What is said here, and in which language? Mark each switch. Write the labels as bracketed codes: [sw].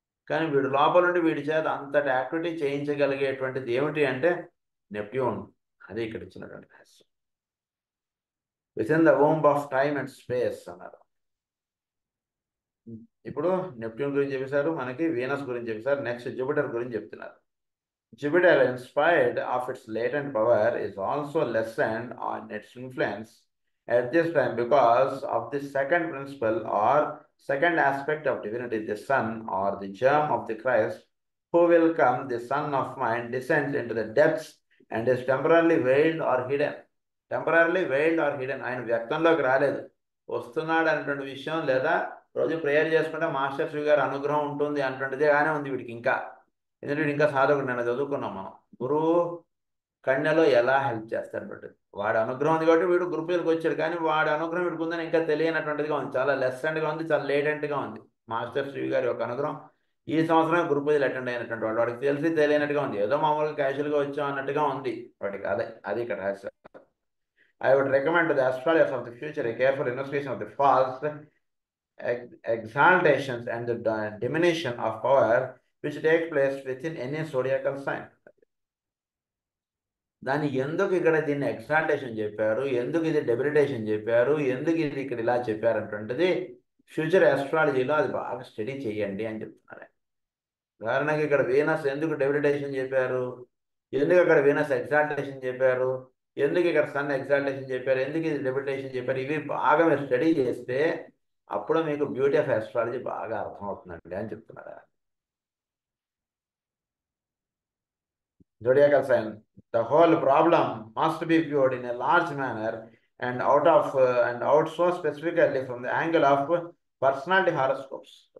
[te] కానీ వీడు లోపల నుండి వీడి చేత అంతటి యాక్టివిటీ చేయించగలిగేటువంటిది ఏమిటి అంటే నెప్ట్యూన్. అది ఇక్కడ ఇచ్చినటువంటి రహస్యం. [en] Within the womb of time and space అన్నారు. [te] ఇప్పుడు నెప్ట్యూన్ గురించి చెప్పేశారు, మనకి వీనస్ గురించి చెప్పేశారు. నెక్స్ట్ జూపిటర్ గురించి చెప్తున్నారు. [en] Jupiter, in spite of its latent power, is also lessened on its influence at this time because of the second principle or second aspect of divinity, the sun or the germ of the Christ, who will come, the Son of Mind, descends into the depths and is temporarily veiled or hidden. Temporarily veiled or hidden. [te] ఆయన వ్యక్తంలోకి రాలేదు, వస్తున్నాడు అనేటువంటి విషయం, లేదా రోజు prayer చేసుకుంటే master Shri గారి అనుగ్రహం ఉంటుంది అన్నటువంటిదే కానీ ఉంది వీడికి ఇంకా. ఎందుకంటే ఇంకా సాధకుడు, నేను చదువుకున్నాం మనం, గురువు కన్యలో ఎలా హెల్ప్ చేస్తాడు బట్టి వాడి అనుగ్రహం ఉంది కాబట్టి వీడు గురు పూజలకు వచ్చాడు. కానీ వాడి అనుగ్రహం వీడికి ఉందని ఇంకా తెలియనటువంటిదిగా ఉంది, చాలా లెసెంట్గా ఉంది, చాలా లేటెంట్గా ఉంది. మాస్టర్ శ్రీ గారి యొక్క అనుగ్రహం ఈ సంవత్సరం గురు పూజలు అటెండ్ అయినటువంటి వాడు, వాడికి తెలిసి తెలియనట్టుగా ఉంది, ఏదో మామూలుగా క్యాజువల్గా వచ్చాం అన్నట్టుగా ఉంది వాడికి. అది ఇక్కడ రహస్యం. [en] I would recommend to the astrologers of the future a careful investigation of the false exaltations and the diminution of power which take place within any zodiacal sign. [te] దాన్ని ఎందుకు ఇక్కడ దీన్ని ఎక్సాల్టేషన్ చెప్పారు, ఎందుకు ఇది డెబిలిటేషన్ చెప్పారు, ఎందుకు ఇది ఇక్కడ ఇలా చెప్పారంటుంటది ఫ్యూచర్ ఆస్ట్రాలజీలో అది బాగా స్టడీ చేయండి అని చెప్తున్నారు. ఉదాహరణకి ఇక్కడ వీనస్ ఎందుకు డెబిలిటేషన్ చెప్పారు, ఎందుకు అక్కడ వీనస్ ఎక్సాల్టేషన్ చెప్పారు, ఎందుకు ఇక్కడ సన్ ఎక్సాల్టేషన్ చెప్పారు, ఎందుకు ఇది డెబిలిటేషన్ చెప్పారు, ఇవి బాగా మీరు స్టడీ చేస్తే అప్పుడు మీకు [en] beauty of astrology [te] బాగా అర్థమవుతుందండి అని చెప్తున్నారు. [en] Zodiacal sign, the whole problem must be viewed in a large manner and out so specifically from the angle of personality horoscopes.